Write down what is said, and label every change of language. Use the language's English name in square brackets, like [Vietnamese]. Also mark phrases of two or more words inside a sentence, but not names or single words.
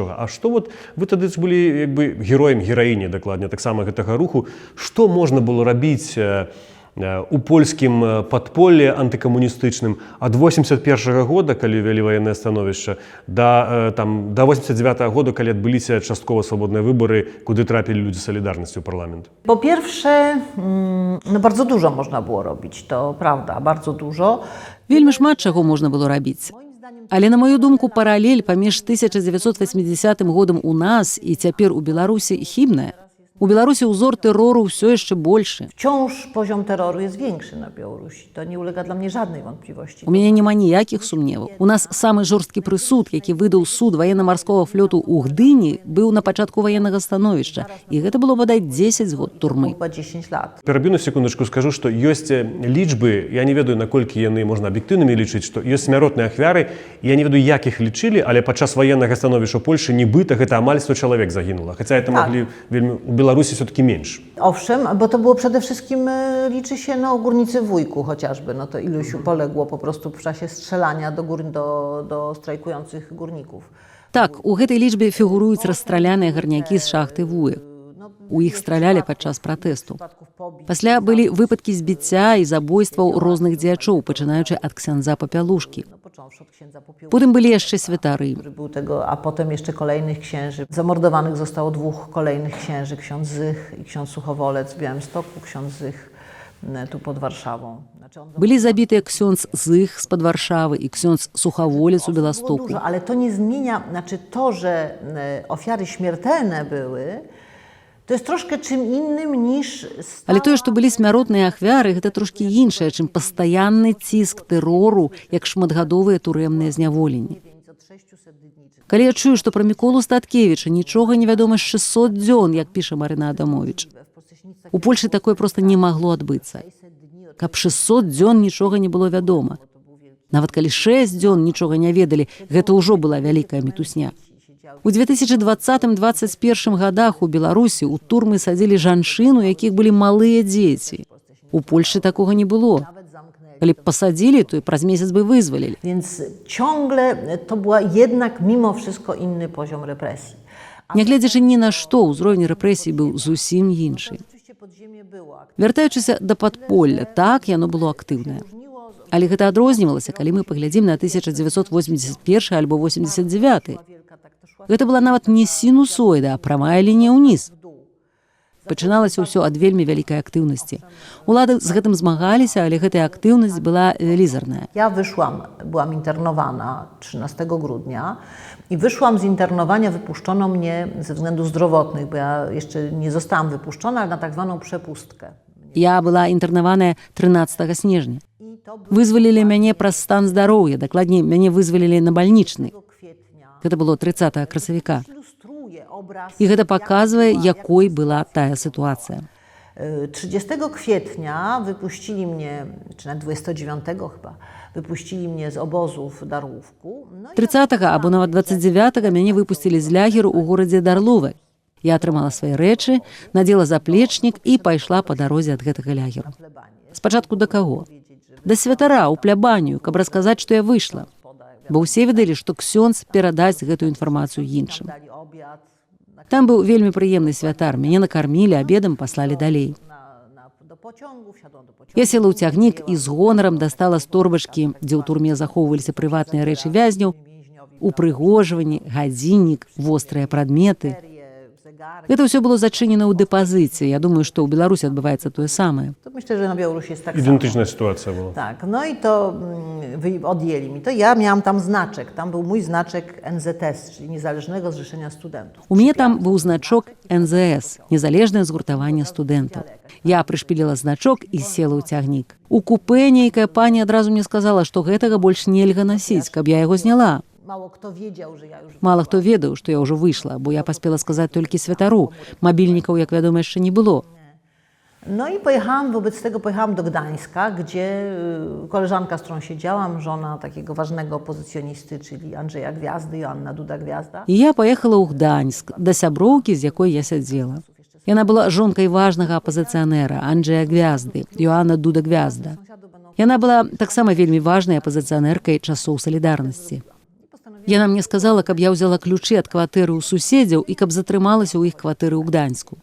[Belarusian] А што вот вы тады былі як бы героем, гераіні дакладне таксама гэтага руху, што можна было рабіць у польскім падполлі антыкамуністычным ад 81 года, калі вялі ваеннае становішча, да 89 года, калі адбыліся часткова свабодныя выбары, куды трапілі людзі салідарнасці ў парламент? [Polish] Po pierwsze, no bardzo dużo można było robić, to prawda, bardzo dużo. [Belarusian] Вельмі шмат чаго можна было рабіць. Але, на маю думку, паралель паміж 1980 годам у нас і цяпер у Беларусі хібная. У Беларусі ўзор тэрору ўсё яшчэ большы. [Polish] Wciąż poziom terroru jest większy na Białorusi. To nie ulega dla mnie żadnej wątpliwości. [Belarusian] У мяне няма ніякіх сумневаў. У нас самы жорсткі прысуд, які выдаў суд ваенна-марскога флоту ў Гдыні, быў на пачатку ваеннага становішча. І гэта было, бадай, 10 год турмы. [Polish] Chyba 10 lat. [Belarusian] Пераб'ю на секундачку, скажу, што ёсць лічбы, я не ведаю, наколькі яны можна аб'ектыўнымі лічыць, што ёсць смяротныя ахвяры, я не ведаю, як іх лічылі, але падчас ваеннага становішча ў Польшы нібыта гэта амаль 100 чалавек загінула. Хаця это маглі вельмі у Беларусі все-таки менш. [Polish] Owszem, bo to było przede wszystkim, liczy się górnicy w Wujku chociażby, no to iluś poległo po prostu w czasie strzelania do strajkujących górników. [Belarusian] Так, у гэтай лічбе фігуруюць расстраляныя гарнякі з шахты Вуек. У іх стралялі падчас пратэсту. Пасля былі выпадкі збіцця і забойстваў розных дзеячоў, пачынаючы ад ксяндза Папялушкі. Потым былі яшчэ святары. [Polish] A potem jeszcze kolejnych księży. Zamordowanych zostało 2 kolejnych księży, ksiądz Zych i ksiądz Suchowolec w Białymstoku, ksiądz Zych tu pod Warszawą. [Belarusian] Былі забітыя ксёндз Зых з-пад Варшавы і ксёндз Сухаволец у Беластоку. [Polish] Ale to nie zmienia, to, że ofiary śmiertelne były, to jest troszkę czym innym niż... [Belarusian] Але тое, што былі смяротныя ахвяры, гэта трошкі іншае, чым пастаянны ціск тэрору, як шматгадовыя турэмныя зняволенні. Калі я чую, што пра Міколу Статкевіча нічога не вядома з 600 дзён, як піша Марына Адамовіч, у Польшы такое проста не магло адбыцца. Каб 600 дзён нічога не было вядома. Нават калі 6 дзён нічога не ведалі, гэта ўжо была вялікая мітусня. У 2020-2021 годах у Беларусі ў турмы садзілі жанчын, у якіх былі малыя дзеці. У Польшы такога не было. Калі б пасадзілі, то і праз месяц бы вызвалілі. [Polish] Więc ciągle to była jednak mimo wszystko inny poziom represji. [Belarusian] Нягледзячы ні на што, ўзровень рэпрэсій быў зусім іншы. Вяртаючыся да падполля, так, яно было актыўнае. Але гэта адрознівалася, калі мы паглядзім на 1981 альбо 89. Гэта была нават не сінусоіда, а прамая лінія ўніз. Пачыналася ўсё ад вельмі вялікай актыўнасці. Улады з гэтым змагаліся, ale гэтая актыўнасць была велізарная. [Polish] Ja byłam internowana 13 grudnia i wyszłam z internowania, wypuszczono mnie ze względów zdrowotnych, bo ja jeszcze nie zostałam wypuszczona, ale na tak zwaną przepustkę. [Belarusian] Я была інтэрнаваная 13 снежня. Вызвалілі мяне праз стан здароўя, дакладней, мяне вызвалілі на бальнічны. Гэта было 30 красавіка. І гэта паказвае, якой была тая сітуацыя. [Polish] 30 kwietnia wypuścili mnie, czy nawet 29 chyba, wypuścili mnie z obozu w Darłówku. [Belarusian] 30 або нават 29 мяне выпусцілі з лягеру ў горадзе Дарлове. Я атрымала свае рэчы, надзела заплечнік і пайшла па дарозе ад гэтага лягеру. Спачатку да каго? Да святара, у плябанію, каб расказаць, што я выйшла. Бо ўсе ведалі, што ксёндз перадасць гэтую інфармацыю іншым. Там быў вельмі прыемны святар, мяне накармілі, абедам паслалі далей. Я села ў цягнік і з гонарам дастала з торбачкі, дзе ў турме захоўваліся прыватныя рэчы вязняў, упрыгожванні, гадзіннік, вострыя прадметы. Гэта ўсё было зачынена ў дэпазіце. Я думаю, што ў Беларусі адбываецца тое самае. [Polish] Myślę, że na Białorusi jest tak samo. Identyczna sytuacja była. Tak, no i to odjęli mi to. Ja miałam tam znaczek. Tam był mój znaczek NZS, czyli Niezależnego Zrzeszenia Studentów. [Belarusian] У мяне там быў значок НЗС, незалежнае згуртаванне студэнтаў. Я прышпіліла значок і села ў цягнік. У купе нейкая пані адразу мне сказала, што гэтага больш нельга насіць, каб я яго зняла. Мала хто ведаў, што я ўжо выйшла, бо я паспела сказаць толькі святару. Мабільнікаў, як вядома, яшчэ не было. [Polish] No i wobec tego pojechałam do Gdańska, gdzie koleżanka, z którą siedziałam, żona takiego ważnego opozycjonisty, czyli Andrzeja Gwiazdy, Joanna Duda-Gwiazda. [Belarusian] І я паехала ў Гданьск, да сяброўкі, з якой я сядзела. Яна была жонкай важнага апазіцыянера Анджея Гвязды, Йоанна Дуда-Гвязда. Яна была таксама вельмі важнай апазіцыянеркай часоў салідарнасці. Яна мне сказала, каб я ўзяла ключы ад кватэры ў суседзяў і каб затрымалася ў іх кватэры ў Гданьску.